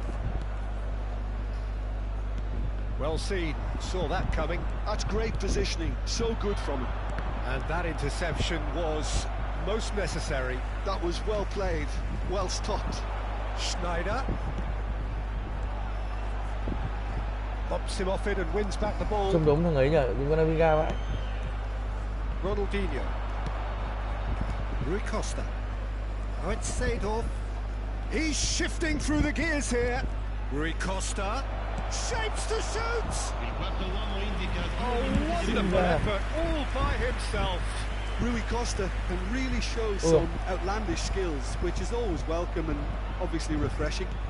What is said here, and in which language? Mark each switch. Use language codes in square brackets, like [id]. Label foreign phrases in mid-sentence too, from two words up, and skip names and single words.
[en] Well seen, saw that coming. That's great positioning, so good from him. And that interception was most necessary. That was well played, well stopped. Schneider. Bumps him off it and wins back the ball. [vi] Trông đúng thằng ấy nhỉ, đúng con Amiga vậy. [en] Ronaldinho. Rui Costa. Oh, it's Seedorf. He's shifting through the gears here. Rui Costa. Shapes to shoot! Oh, wonderful effort, all by himself. Rui Costa can really show some outlandish skills, which is always welcome and obviously refreshing.